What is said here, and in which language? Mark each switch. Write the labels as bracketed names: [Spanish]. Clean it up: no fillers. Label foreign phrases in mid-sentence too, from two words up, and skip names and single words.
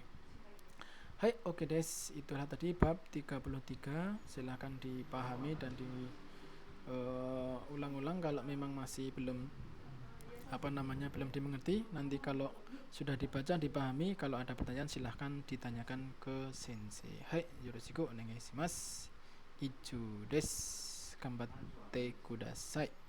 [Indonesian] Hai, oke des, itulah tadi bab 33. Silahkan dipahami dan ulang-ulang kalau memang masih belum belum dimengerti. Nanti kalau sudah dibaca dipahami, kalau ada pertanyaan silahkan ditanyakan ke sensei. [Japanese] はい、よろしくお願いします. いちゅです. 頑張ってください.